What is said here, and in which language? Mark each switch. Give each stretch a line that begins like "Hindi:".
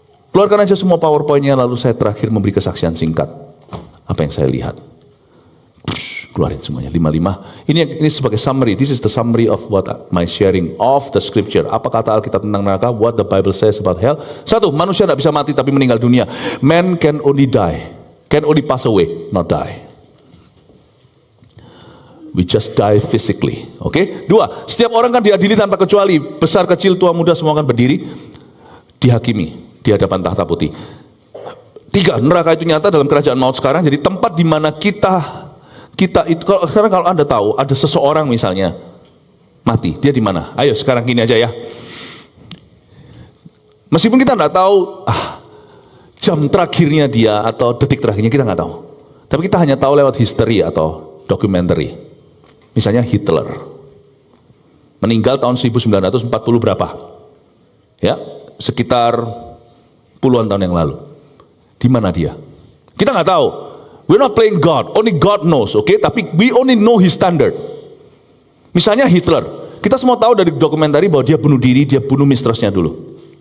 Indonesian: Keluarkan aja semua PowerPoint-nya, lalu saya terakhir memberi kesaksian singkat. Apa yang saya lihat. Keluarin semuanya, 5. Ini sebagai summary.
English: This is the summary of what my sharing of the scripture.
Indonesian: Apa kata Alkitab tentang neraka?
English: What the Bible says about hell.
Indonesian: 1, manusia tidak bisa mati tapi meninggal dunia.
English: Man can only die. Can only pass away, not die. We just die physically.
Indonesian: Oke? 2, setiap orang kan diadili tanpa kecuali. Besar, kecil, tua, muda, semua kan berdiri. Dihakimi di hadapan tahta putih. 3, neraka itu nyata dalam kerajaan maut sekarang. Jadi tempat di mana kita itu, kalau Anda tahu ada seseorang misalnya mati, dia di mana? Ayo sekarang gini aja ya. Meskipun kita nggak tahu jam terakhirnya dia atau detik terakhirnya, kita nggak tahu. Tapi kita hanya tahu lewat history atau documentary. Misalnya Hitler meninggal tahun 1940 berapa? Ya, sekitar puluhan tahun yang lalu. Di mana dia? Kita nggak tahu.
English: We're not playing God, only God knows, okay?
Indonesian: Tapi
English: we only know His standard.
Indonesian: Misalnya Hitler. Kita semua tahu dari dokumentari bahwa dia bunuh diri, dia bunuh mistressnya dulu.